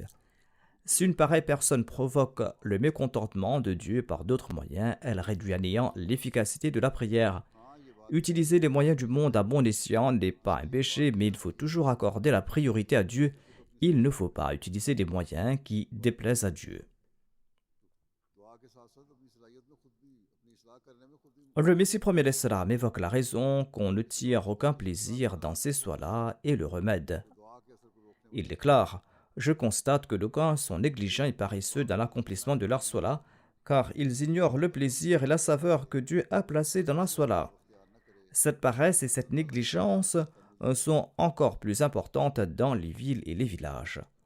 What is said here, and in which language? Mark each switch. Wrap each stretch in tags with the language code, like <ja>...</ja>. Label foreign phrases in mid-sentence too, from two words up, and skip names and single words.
<fr>Si une pareille personne provoque le mécontentement de Dieu par d'autres moyens, elle réduit à néant l'efficacité de la prière. Utiliser les moyens du monde à bon escient n'est pas un péché, mais il faut toujours accorder la priorité à Dieu. Il ne faut pas utiliser des moyens qui déplaisent à Dieu.</fr> <ur>دعا کے ساتھ ساتھ اپنی صلاحیت میں خود بھی اپنی اصلاح کرنے میں خود بھی अपनी इस्लाह करने में खुद भी</ur> <fr>Le Messie premier l'Islam évoque la raison qu'on ne tire aucun plaisir dans ces soins-là et le remède.</fr> <ur>دعا کے اثر کو روکنے</ur> <fr>Il déclare: Je constate que d'aucuns sont négligents et paresseux dans l'accomplissement de leur sola, car ils ignorent le plaisir et la saveur que Dieu a placé dans la sola. Cette paresse et cette négligence sont encore plus importantes dans les villes et les villages.</fr>